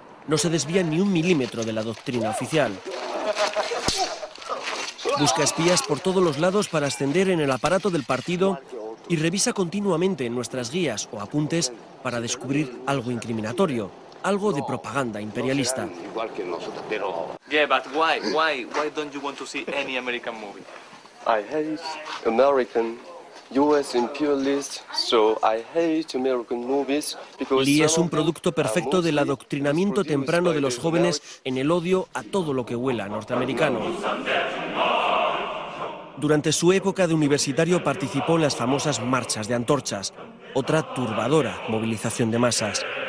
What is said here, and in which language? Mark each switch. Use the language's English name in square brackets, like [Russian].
[Spanish] No se desvía ni un milímetro de la doctrina oficial. Busca espías por todos los lados para ascender en el aparato del partido y revisa continuamente nuestras guías o apuntes para descubrir algo incriminatorio, algo de propaganda imperialista. [English] Yeah, but why don't you want to see any American movie? I hate American US imperialists, so I hate American movies because [Spanish] Lee es un producto perfecto del adoctrinamiento temprano de los jóvenes en el odio a todo lo que huela norteamericano. Durante su época de universitario participó en las famosas marchas de antorchas, otra turbadora movilización de masas.